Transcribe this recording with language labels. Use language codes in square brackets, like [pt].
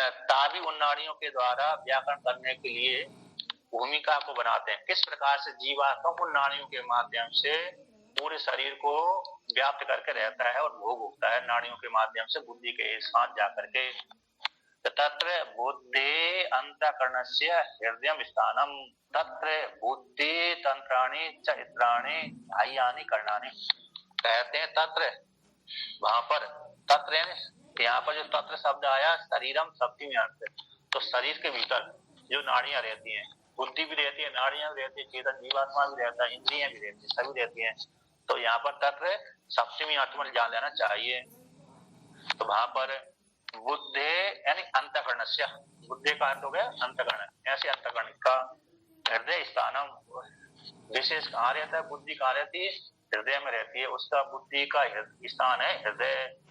[hi] ताबी उन नाड़ियों के द्वारा व्याकरण करने के लिए भूमिका को बनाते हैं। किस प्रकार से जीवात्मा उन नाड़ियों के माध्यम से पूरे शरीर को व्याप्त करके रहता है और भोग होता है, नाड़ियों के माध्यम से बुद्धि के साथ जाकर के। [sa] तत्र बुद्धि अंतःकरणस्य हृदयम स्थानम, तत्र बुद्धि तंत्राणि च इत्राणि बाह्यानि करणानि। [hi] कहते हैं तत्र, वहां पर तत्र, यहाँ पर जो तत्र शब्द आया शरीरम सप्तमी अर्थ, तो शरीर के भीतर जो नाड़ियां रहती हैं, बुद्धि भी रहती है, नाड़ियां भी रहती है, चेतन जीवात्मा भी रहता है, इंद्रियां भी रहती है, सभी रहती हैं। तो यहाँ पर तत्र सप्तमी अर्थ में जान लेना चाहिए। तो वहां पर बुद्धि यानी अंतःकरणस्य, बुद्धि का अर्थ हो गया अंतःकरण, ऐसे अंतःकरण का हृदय स्थानम, विशेष कहाँ रहता है, बुद्धि कहाँ रहती है, हृदय में रहती है, उसका बुद्धि का स्थान है हृदय।